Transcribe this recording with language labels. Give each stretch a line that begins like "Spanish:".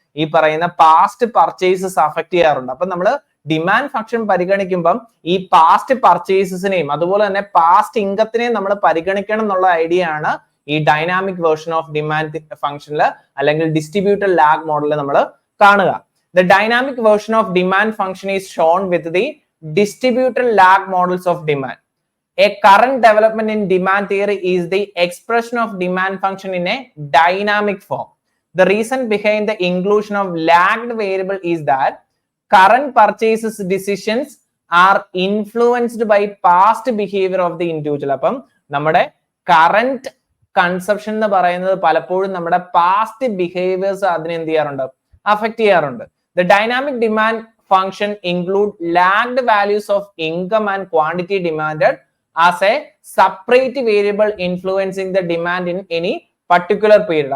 Malayalam: ഈ പറയുന്ന past purchases affect ചെയ്യാറുണ്ട്. അപ്പൊ നമ്മൾ ഡിമാൻഡ് ഫംഗ്ഷൻ പരിഗണിക്കുമ്പം ഈ പാസ്റ്റ് പർച്ചേസസിനെയും അതുപോലെ തന്നെ പാസ്റ്റ് ഇൻകത്തിനെയും നമ്മൾ പരിഗണിക്കണം എന്നുള്ള ഐഡിയ ആണ് ഈ ഡൈനാമിക് വേർഷൻ ഓഫ് ഡിമാൻഡ് ഫംഗ്ഷനിൽ അല്ലെങ്കിൽ ഡിസ്ട്രിബ്യൂട്ടഡ് ലാഗ് മോഡലിൽ നമ്മൾ കാണുക.
English: The dynamic version of demand function is shown with the distributed lag models of demand. A current development in demand theory is the expression of demand function in a dynamic form. The reason behind the inclusion of lagged variable is that current purchases decisions are influenced by past behavior of the individual.
Malayalam: അപ്പം നമ്മുടെ
English: current consumption
Malayalam: എന്ന് പറയുന്നത് പലപ്പോഴും നമ്മുടെ past behaviours അതിനെ എന്ത് ചെയ്യാറുണ്ട്? Affect ചെയ്യാറുണ്ട്.
English: The dynamic demand function include lagged values of income and quantity demanded as a separate variable influencing the demand in any particular period.